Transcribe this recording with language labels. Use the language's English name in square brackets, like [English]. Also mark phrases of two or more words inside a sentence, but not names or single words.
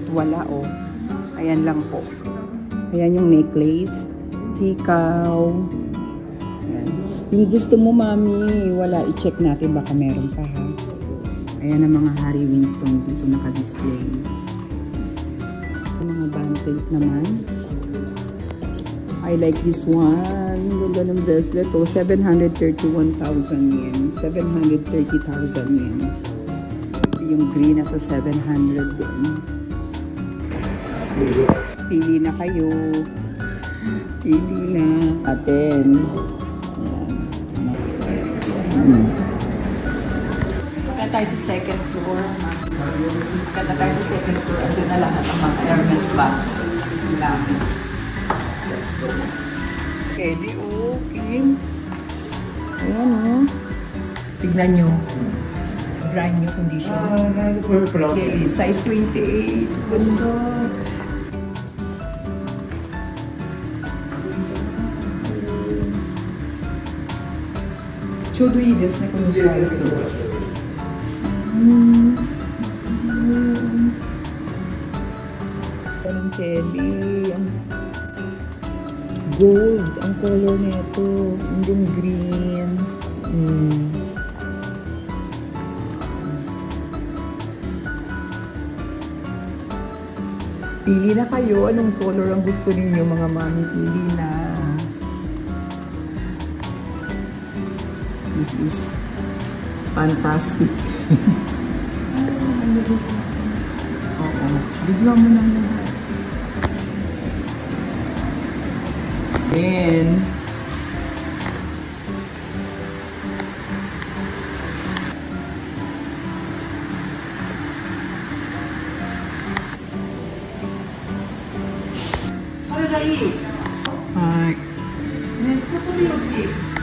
[Filipino] Wala, oh. Ayan lang po. Ayan yung necklace. Hikaw. Ayan. Yung gusto mo, mami, wala. I-check natin, baka meron pa, ha. Ayan ang mga Harry Winston dito naka-display. Mga bantel naman. [English] I like this one. [Filipino] Ganda ng bracelet, oh. 731,000 yen. 730,000 yen. Yung green nasa 700 din. Pili na kayo. Pili na. Atin. Kaya tayo sa [English] second floor. [Filipino] Kaya tayo sa [English] second floor. [Filipino] Ando na lahat ang mga Hermes bag. [English] Let's go. [Filipino] Kelly, oh, Kim. Ayan, oh. Tignan nyo. [English] Brand new condition. [Filipino] Kelly, size 28. Ganda. [Japanese] Chodo いいですね、このサイズ。Ang Kelly. [Filipino] Gold ang color nito. Yung green. Pili na kayo. Anong color ang gusto ninyo, mga mami? Pili na. [English] This is fantastic. [Filipino] Oo. Bigla mo na naman. Then, [Japanese] はい。ね、ここに大きい。